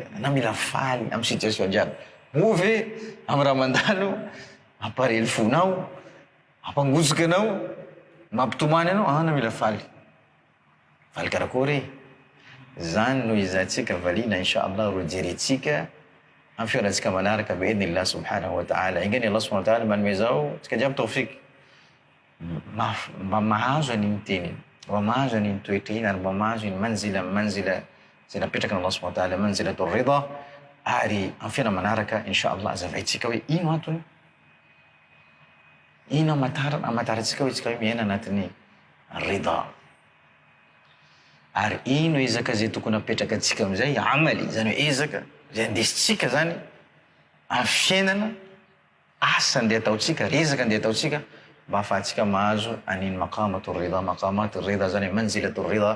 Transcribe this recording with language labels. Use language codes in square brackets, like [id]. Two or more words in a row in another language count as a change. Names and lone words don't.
[mg] Na mila faly am situation jiaby. Move am raha mandalo, amparely fonao, ampangotsika anao, mampitomany anao, na mila faly. Faly karakory. Zany no izantsika valina inshallah ro jerentsika am fiarantsika manaraka [ar] بإذن الله سبحانه وتعالى. [mg] Ingany Allah [ar] سبحانه وتعالى [mg] manome zao tsika jiaby tawfik. Mba mahazo an'iny teniny, mba mahazo an'iny toetra iny ary mba mahazo iny manzila zay napetraka Allah [ar] سبحانه وتعالى منزلة الرضا. [mg] Ary am fiaina manaraka inshallah azavaitsika hoe ino antony, ino amataratsika hoe tsika hoe miaina anatin'ny ridha. Ary ino ezaka zay tokony apetraka atsika amizay amaly, zany hoe ezaka zay andesitsika zany am fiainana, asa andeha ataotsika, rezaka andeha ataotsika mba ahafahantsika mahazo an'iny [ar] مقام الرضا [mg] zany [ar] منزلة الرضا.